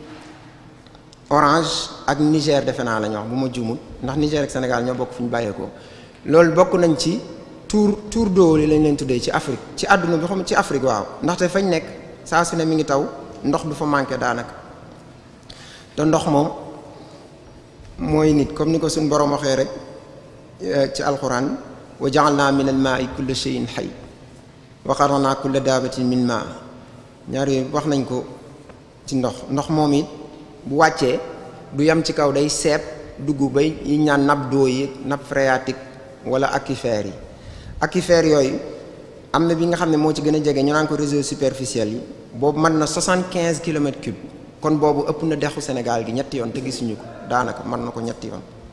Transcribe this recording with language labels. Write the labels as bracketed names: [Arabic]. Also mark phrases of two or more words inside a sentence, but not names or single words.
[Wolof] Orange ak Niger defe naa la ñu wax bu ma juumul ndax Niger ak Sénégal ñoo bokk fu ñu bàyyeekoo loolu bokk nañ ci [French] tour d'eau [Wolof] li lañ leen tuddee ci Afrique ci àdduna bi xam ci Afrique waaw ndaxte fañ nekk saa su ne mi ngi taw ndox du fa manqué daanaka te ndox moom mooy nit comme ni ko suñ borom waxee rek ci alquran [Arabic] وجعلنا من الماء كل شيء حي وقرنا كل دابة من [Wolof] ma ñaar yooyu wax nañ ko ci ndox moom it bu wàccee du yam ci kaw day seet dugg bay yi ñaan [French] nappe d'eau [Wolof] yi [French] nappe phréatique [Wolof] wala aquifère yooyu am na bi nga xam ne moo ci gën a jege ñu naan ko [French] réseau superficiel [Wolof] yi boobu mën na 75 [French] kilomètres cubes [Wolof] kon boobu ëpp na dexu Sénégal gi ñetti yoon te gisuñu ko daanaka mën na ko ñetti yoon